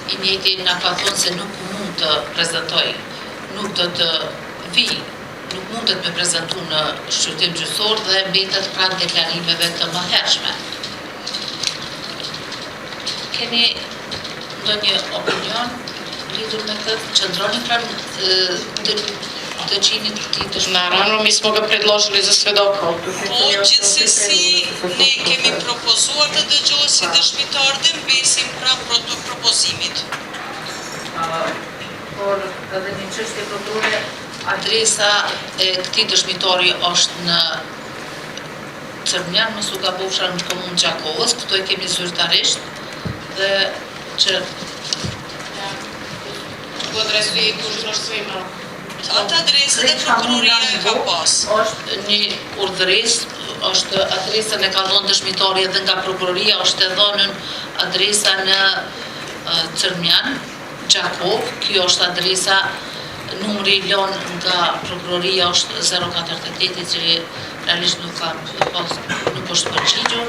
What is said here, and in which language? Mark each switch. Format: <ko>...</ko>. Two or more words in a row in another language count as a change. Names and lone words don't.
<sq>i njëjti na ka thonë se nuk mund të prezantoj, nuk do të vi, nuk mundet me prezentu në shqyrtim gjyqësor dhe mbetet pranë deklarimeve të mëhershme. Keni ndonjë opinion lidhur me këtë? Qëndroni pranë dëgjimit të këtij dëshmitari?</sq> <sr>Naravno, mi smo ga predložili za svedoka.</sr> <sq>Po, gjithsesi, ne kemi propozuar të dëgjohet si dëshmitar dhe mbesim pranë propozimit. Por edhe një çështje prokurore, Adresa e këtij dëshmitari është në Çermjan, mos u gabofsha në komunë Gjakovës, këto e kemi zyrtarisht dhe që</sq> <sr>Ku adresu i tužilaštvo ima?</sr> <sq>Atë adresë dhe prokuroria e ka pas. është një urdhëresë, është adresën e ka dhënë dëshmitari edhe nga prokuroria, është e dhënën adresa në Çermjan, Gjakov, kjo është adresa, numri i lënë nga prokuroria është 048, që realisht nuk është përgjigjur.</sq>